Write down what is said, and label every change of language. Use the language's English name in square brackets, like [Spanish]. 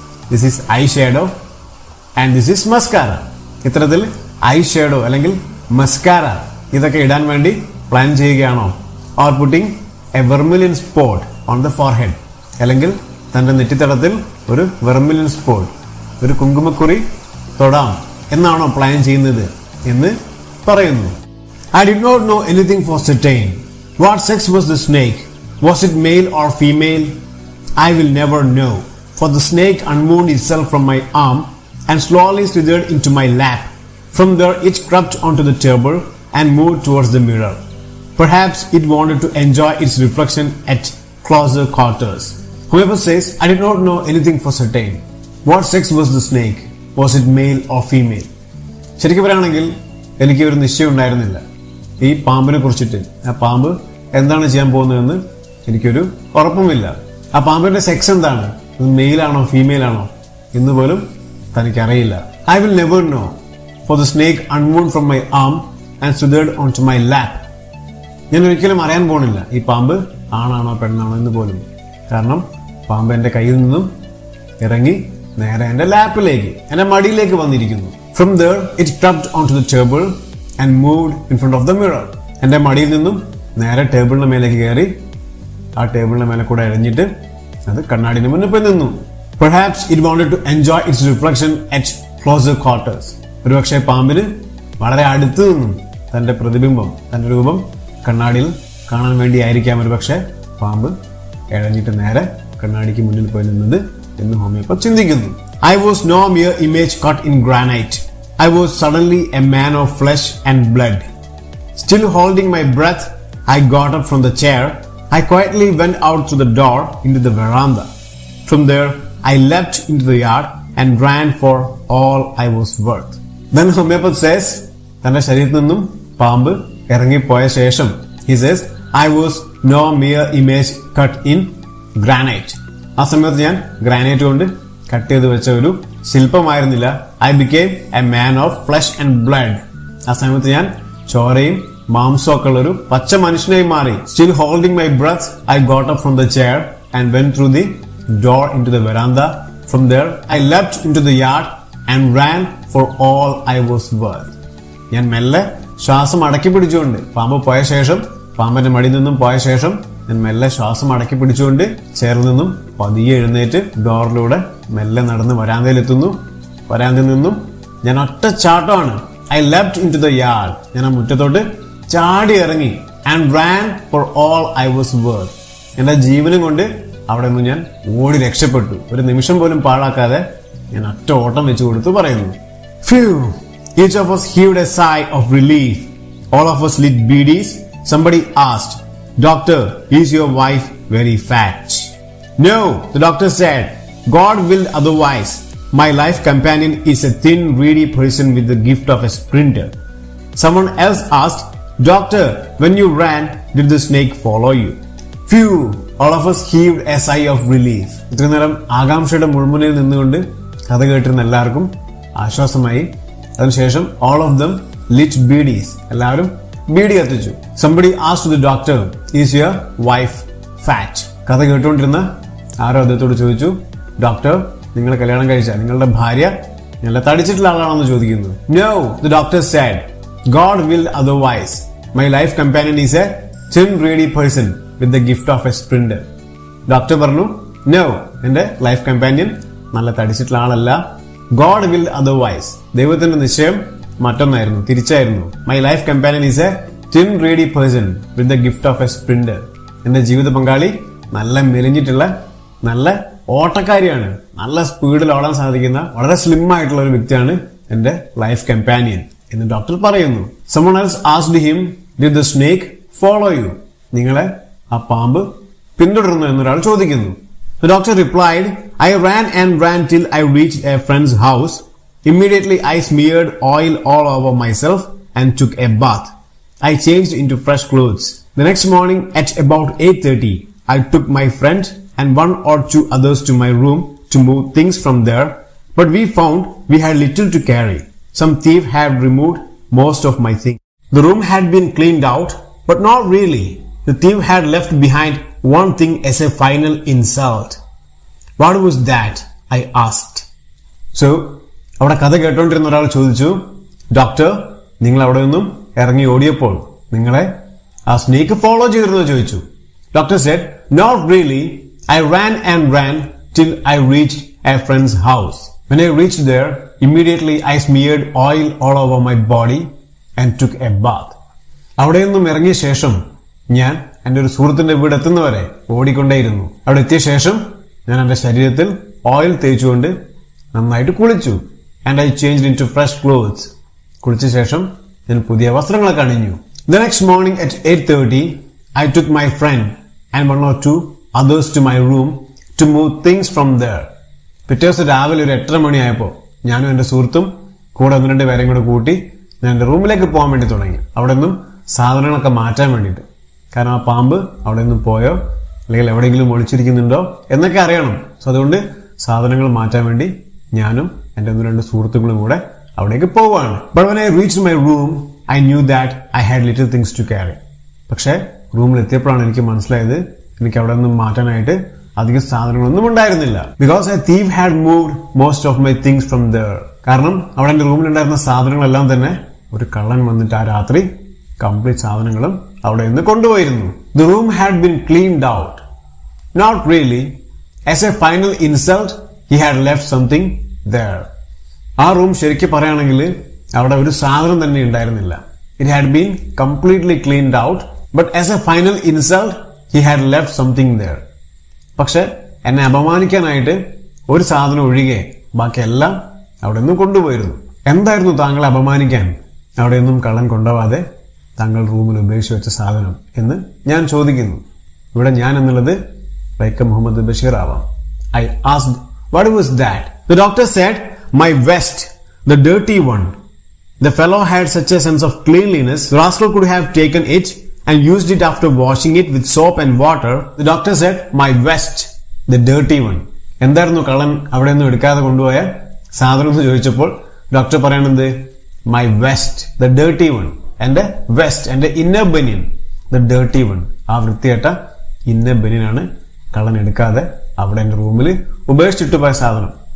[English] This is eye shadow and this is mascara. [Malayalam] ഇത്തരത്തിൽ I shadow അല്ലെങ്കിൽ mascara ഇതൊക്കെ ഇടാൻ വേണ്ടി പ്ലാൻ ചെയ്യുകയാണോ? [English] or putting a vermilion spot on the forehead, [Malayalam] അല്ലെങ്കിൽ തന്റെ നെറ്റിത്തടത്തിൽ ഒരു വെർമിലിയൻ സ്പോട്ട്, ഒരു കുങ്കുമക്കുറി തൊടാം എന്നാണോ പ്ലാൻ ചെയ്യുന്നത് എന്ന് പറയുന്നു. [English] I did not know anything for certain. What sex was the snake? Was it male or female? I will never know, for the snake unwound itself from my arm and slowly slithered into my lap. From there it crept onto the table and moved towards the mirror. Perhaps it wanted to enjoy its reflection at closer quarters. Whoever says, I did not know anything for certain. What sex was the snake? Was it male or female? [Malayalam] ശരിക്കും പറയുകയാണെങ്കിൽ എനിക്ക് ഒരു നിശ്ചയം ഉണ്ടായിരുന്നില്ല ഈ പാമ്പിനെ കുറിച്ചിട്ട്. ആ പാമ്പ് എന്താണ് ചെയ്യാൻ പോകുന്നതെന്ന് എനിക്കൊരു ഉറപ്പുമില്ല. ആ പാമ്പിന്റെ സെക്സ് എന്താണ്, മെയിലാണോ ഫീമെയിൽ ആണോ എന്ന് പോലും തനിക്കറിയില്ല. [English] I will never know, for the snake unwound from my arm and slithered on to my lap. [Malayalam] ഞാൻ ഒരിക്കലും അറിയാൻ പോണില്ല ഈ പാമ്പ് ആണാണോ പെണ്ണാണോ എന്ന് പോലും. കാരണം പാമ്പ് എന്റെ കയ്യിൽ നിന്നും ഇറങ്ങി നേരെ എന്റെ ലാപ്പിലേക്ക്, എന്റെ മടിയിലേക്ക് വന്നിരിക്കുന്നു. [English] From there it crept onto the table and moved in front of the mirror. [Malayalam] എന്റെ മടിയിൽ നിന്നും നേരെ ടേബിളിന് മേലേക്ക് കയറി ആ ടേബിളിന് മേലെ കൂടെ ഇഴഞ്ഞിട്ട് അത് കണ്ണാടിന് മുന്നിൽ പോയി നിന്നു. [English] Perhaps it wanted to enjoy its reflection at closer quarters. [Malayalam] ഒരുപക്ഷെ പാമ്പിന് വളരെ അടുത്ത് നിന്നും തന്റെ പ്രതിബിംബം, തന്റെ രൂപം കണ്ണാടിയിൽ കാണാൻ വേണ്ടിയായിരിക്കാം ഒരുപക്ഷെ പാമ്പ് ഇഴഞ്ഞിട്ട് നേരെ കണ്ണാടിക്ക് മുന്നിൽ പോയി നിന്നത് എന്ന് ഹോമിയോപ്പത്ത് ചിന്തിക്കുന്നു. [English] I was no mere image cut in granite. I was suddenly a man of flesh and blood. Still holding my breath, I got up from the chair. I quietly went out through the door into the veranda. From there, I leapt into the yard and ran for all I was worth. Then homeopath says, [Malayalam] തന്റെ ശരീരത്തിൽ നിന്നും പാമ്പ് ഇറങ്ങിപ്പോയ ശേഷം [English] he says, I was no mere image cut in granite. [Malayalam] ആ സമയത്ത് ഞാൻ granite കൊണ്ട് cut ചെയ്ത് വെച്ച ഒരു ശില്പമായിരുന്നില്ല. [English] I became a man of flesh and blood. [Malayalam] ആ സമയത്ത് ഞാൻ ചോരയും മാംസവും ഒക്കെ ഉള്ള ഒരു പച്ച മനുഷ്യനായി മാറി. [English] Still holding my breath, I got up from the chair and went through the door into the veranda. From there I left into the yard and ran for all I was worth. [Malayalam] ഞാൻ മെല്ലെ ശ്വാസം അടക്കി പിടിച്ചുകൊണ്ട് പാമ്പ് പോയ ശേഷം, പാമ്പിന്റെ മടിയിൽ നിന്നും പോയ ശേഷം ഞാൻ മെല്ലെ ശ്വാസം അടക്കി പിടിച്ചുകൊണ്ട് ചേർന്ന് നിന്നും പതിയെ എഴുന്നേറ്റ് ഡോറിലൂടെ മെല്ലെ നടന്ന് വരാന്തയിലെത്തുന്നു. വരാന്തയിൽ നിന്നും ഞാൻ ഒറ്റ ചാട്ടമാണ്. [English] I left into the yard. [Malayalam] ഞാൻ ആ മുറ്റത്തോട്ട് ചാടി ഇറങ്ങി. [English] And ran for all I was worth. [Malayalam] എന്റെ ജീവനും കൊണ്ട് അവിടെ നിന്ന് ഞാൻ ഓടി രക്ഷപ്പെട്ടു. ഒരു നിമിഷം പോലും പാഴാക്കാതെ ഞാൻ ഒറ്റ ഓട്ടം വെച്ചു കൊടുത്തു പറയുന്നു. [English] Phew! Each of us heaved a sigh of relief. All of us lit beedies. Somebody asked, Doctor, is your wife very fat? No, the doctor said, God willed otherwise. My life companion is a thin, reedy person with the gift of a sprinter. Someone else asked, Doctor, when you ran, did the snake follow you? Phew! All of us heaved a sigh of relief. [Malayalam] ഇത്രയും നേരം ആകാംക്ഷയുടെ മുൾമുനയിൽ നിന്നുകൊണ്ട് കഥ കേട്ടിരുന്ന എല്ലാവർക്കും ആശ്വാസമായി. അതിനുശേഷം [English] all of them lit beedies. [Malayalam] എല്ലാവരും ബീഡി കത്തിച്ചു. [English] Somebody asked the doctor, is your wife fat? [Malayalam] കഥ കേട്ടുകൊണ്ടിരുന്ന ആരോ അദ്ദേഹത്തോട് ചോദിച്ചു, ഡോക്ടർ, നിങ്ങൾ കല്യാണം കഴിച്ച നിങ്ങളുടെ ഭാര്യ നല്ല തടിച്ചിട്ടുള്ള ആളാണെന്ന് ചോദിക്കുന്നു. [English] No, the doctor said, God willed otherwise. My life companion is a thin, reedy person with the gift of a sprinter. [Malayalam] Doctor പറഞ്ഞു, No, എന്റെ ലൈഫ് കമ്പാനിയൻ നല്ല തടിച്ചിട്ടുള്ള ആളല്ല. [English] God willed otherwise. [Malayalam] ദൈവത്തിന്റെ നിശ്ചയം മറ്റൊന്നായിരുന്നു, തിരിച്ചായിരുന്നു. [English] My life companion is a thin, reedy person with the gift of a sprinter. [Malayalam] എന്റെ ജീവിത പങ്കാളി നല്ല മെലിഞ്ഞിട്ടുള്ള നല്ല ഓട്ടക്കാരിയാണ്, നല്ല സ്പീഡിൽ ഓടാൻ സാധിക്കുന്ന വളരെ സ്ലിം ആയിട്ടുള്ള ഒരു വ്യക്തിയാണ് എന്റെ ലൈഫ് കമ്പാനിയൻ എന്ന് ഡോക്ടർ പറയുന്നു. [English] Someone else asked him, did the snake follow you? [Malayalam] നിങ്ങളെ ആ പാമ്പ് പിന്തുടർന്നു എന്നൊരാൾ ചോദിക്കുന്നു. [English] The doctor replied, I ran and ran till I reached a friend's house. Immediately I smeared oil all over myself and took a bath. I changed into fresh clothes. The next morning at about 8:30, I took my friend and one or two others to my room to move things from there, but we found we had little to carry. Some thief had removed most of my things. The room had been cleaned out, but not really. The thief had left behind one thing as a final insult. What was that? I asked. [Malayalam] So, അവിടെ കഥ കേട്ടോണ്ടിരുന്ന ഒരാൾ ചോദിച്ചു, doctor, നിങ്ങൾ അവിടെ നിന്നും ഇറങ്ങി ഓടിയപ്പോൾ നിങ്ങളെ ആ സ്നേക്ക് ഫോളോ ചെയ്തിരുന്നോ ചോദിച്ചു. [English] Doctor said, not really. I ran and ran till I reached a friend's house. When I reached there, immediately I smeared oil all over my body and took a bath. [Malayalam] അവിടെ നിന്നും ഇറങ്ങിയ ശേഷം ഞാൻ എന്റെ ഒരു സുഹൃത്തിന്റെ വീട് എത്തുന്നവരെ ഓടിക്കൊണ്ടേയിരുന്നു. അവിടെ എത്തിയ ശേഷം ഞാൻ എന്റെ ശരീരത്തിൽ ഓയിൽ തേച്ചുകൊണ്ട് നന്നായിട്ട് കുളിച്ചു. [English] And I changed into fresh clothes. [Malayalam] കുളിച്ച ശേഷം ഞാൻ പുതിയ വസ്ത്രങ്ങളൊക്കെ അണിഞ്ഞു. [English] The next morning at 8:30, I took my friend and one or two others to my room to move things from there. [Malayalam] പിറ്റേ ദിവസം രാവിലെ ഒരു 8:30 മണിയായപ്പോൾ ഞാനും എന്റെ സുഹൃത്തും കൂടെ 1-2 പേരെയും കൂടെ കൂട്ടി ഞാൻ എന്റെ റൂമിലേക്ക് പോകാൻ വേണ്ടി തുടങ്ങി. അവിടെ നിന്നും സാധനങ്ങളൊക്കെ മാറ്റാൻ വേണ്ടിയിട്ട്. കാരണം ആ പാമ്പ് അവിടെ നിന്നും പോയോ അല്ലെങ്കിൽ എവിടെയെങ്കിലും ഒളിച്ചിരിക്കുന്നുണ്ടോ എന്നൊക്കെ അറിയണം. സോ അതുകൊണ്ട് സാധനങ്ങൾ മാറ്റാൻ വേണ്ടി ഞാനും എന്റെ 1-2 സുഹൃത്തുക്കളും കൂടെ അവിടേക്ക് പോവുകയാണ്. [English] But when I reached my room, I knew that I had little things to carry. [Malayalam] പക്ഷേ റൂമിൽ എത്തിയപ്പോഴാണ് എനിക്ക് മനസ്സിലായത് എനിക്ക് അവിടെ നിന്നും മാറ്റാനായിട്ട് അധികം സാധനങ്ങളൊന്നും ഉണ്ടായിരുന്നില്ല. [English] Because a thief had moved most of my things from there. [Malayalam] കാരണം അവിടെ എന്റെ റൂമിലുണ്ടായിരുന്ന സാധനങ്ങളെല്ലാം തന്നെ ഒരു കള്ളൻ വന്നിട്ട് ആ രാത്രി കംപ്ലീറ്റ് സാധനങ്ങളും അവിടെ നിന്ന് കൊണ്ടുപോയിരുന്നു. [English] The room had been cleaned out. Not really. As a final insult, he had left something there. [Malayalam] ആ റൂം ശരിക്കും പറയുകയാണെങ്കിൽ അവിടെ ഒരു സാധനം തന്നെ ഉണ്ടായിരുന്നില്ല. [English] It had been completely cleaned out, but as a final insult, he had left something there. [Malayalam] പക്ഷെ എന്നെ അപമാനിക്കാനായിട്ട് ഒരു സാധനം ഒഴികെ ബാക്കിയെല്ലാം അവിടെ നിന്നും കൊണ്ടുപോയിരുന്നു. എന്തായിരുന്നു താങ്കളെ അപമാനിക്കാൻ അവിടെ നിന്നും കള്ളൻ കൊണ്ടുപോവാതെ താങ്കൾ റൂമിൽ ഉപേക്ഷിച്ച് വെച്ച സാധനം എന്ന് ഞാൻ ചോദിക്കുന്നു. ഇവിടെ ഞാൻ എന്നുള്ളത് വൈക്കം മുഹമ്മദ് ബഷീർ ആവാം. [English] I asked, what was that? The doctor said, my vest, the dirty one. The fellow had such a sense of cleanliness, the rascal could have taken it and used it after washing it with soap and water. The doctor said, my vest, the dirty one. [Malayalam] എന്തായിരുന്നു കള്ളൻ അവിടെ നിന്നും എടുക്കാതെ കൊണ്ടുപോയ സാധനം എന്ന് ചോദിച്ചപ്പോൾ doctor പറയണത് [English] My vest the dirty one. [Malayalam] എന്റെ വെസ്റ്റ്, എന്റെ inner banian, [English] The dirty one. [Malayalam] ആ വൃത്തികെട്ട ഇന്നർ ബനിയനാണ് കള്ളൻ എടുക്കാതെ അവിടെ എന്റെ റൂമിൽ ഉപേക്ഷിച്ചിട്ട് പോയ സാധനം.